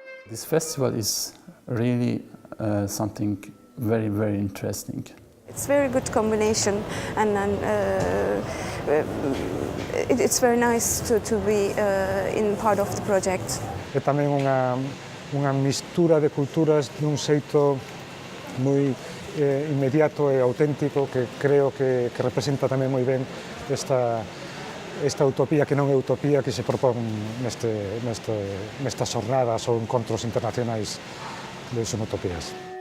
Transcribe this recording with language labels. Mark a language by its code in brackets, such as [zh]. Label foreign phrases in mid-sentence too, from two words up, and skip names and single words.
[en] This festival is really something very, very interesting. It's a very good combination, and it's very nice to be in part of the project. [gl] É tamén unha mistura de culturas dun xeito moi inmediato e auténtico que creo que representa tamén moi ben esta utopía que non é utopía que se propón nestas xornadas ou encontros internacionais de Sonutopias.